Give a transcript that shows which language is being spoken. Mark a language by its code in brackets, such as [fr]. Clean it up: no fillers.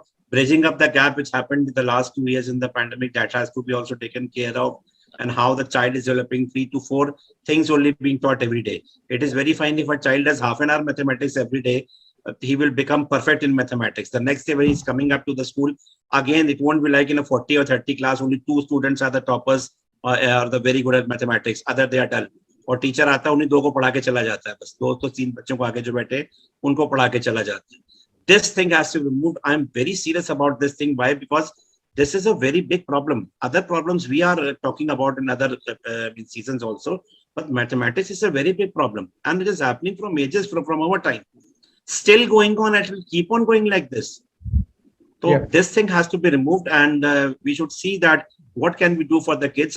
[en] Bridging up the gap which happened in the last 2 years in the pandemic, that has to be also taken care of, and how the child is developing 3 to 4 things only being taught every day. It is very fine if a child does half an hour mathematics every day, he will become perfect in mathematics. The next day when he's coming up to the school, again, it won't be like in a 40 or 30 class, only 2 students are the toppers or are the very good at mathematics, other they are dull. [hi] और teacher आता है, उन्हीं 2 को पढ़ा के चला जाता है, बस 2 तो 3 बच्चों को आगे जो बैठे उनको पढ़ा के चला जाता है. [en] This thing has to be removed. I'm very serious about this thing. Why? Because this is a very big problem. Other problems we are talking about in other seasons also, but mathematics is a very big problem, and it is happening from ages from our time. Still going on, and it will keep on going like this. So this thing has to be removed, and we should see that what can we do for the kids.